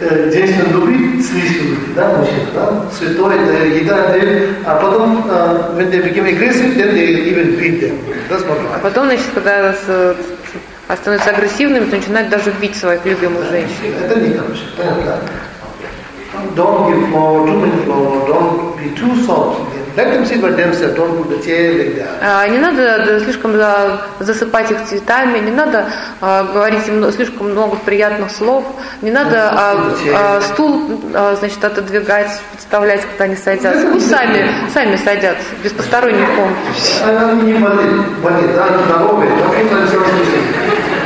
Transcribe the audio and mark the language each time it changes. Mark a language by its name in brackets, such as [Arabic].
[Russian] Женщина любви, слишком любви, да, мужчина, да? Святой, это еда, а потом, [English] when they become aggressive, then they even beat them. That's not right. [Russian] А потом, значит, когда становятся агрессивными, то начинают даже бить своих любимых женщин. Это не так, понятно, да? [English] Don't give more, too many more, don't be too soft. Let them sit by themselves, don't put the chair like that. [Russian] Не надо слишком засыпать их цветами, не надо говорить им слишком много приятных слов, не надо стул, значит, отодвигать, подставлять, когда они садятся. Ну, сами садятся, без посторонних помощи. Они не болеют, да, здоровые, так и все слышали.